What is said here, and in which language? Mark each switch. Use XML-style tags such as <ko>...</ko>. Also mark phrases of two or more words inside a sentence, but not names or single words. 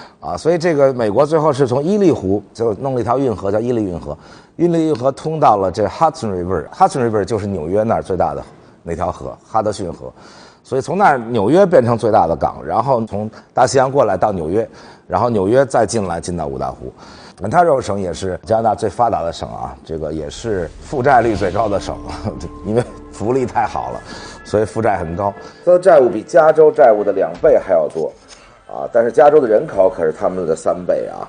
<zh>所以這個美國最後是從伊利湖就弄了一條運河叫伊利運河，伊利運河通到了這 Hudson River，Hudson River 就是紐約那兒最大的那條河哈德遜河，所以從那兒紐約變成最大的港，然後從大西洋過來到紐約，然後紐約再进到五大湖。安大略省也是加拿大最发达的省啊，这个也是负债率最高的省，因为福利太好了，所以负债很高，它的债務比加州债務的2倍还要多。但是加州的人口可是他们的3倍啊！</zh>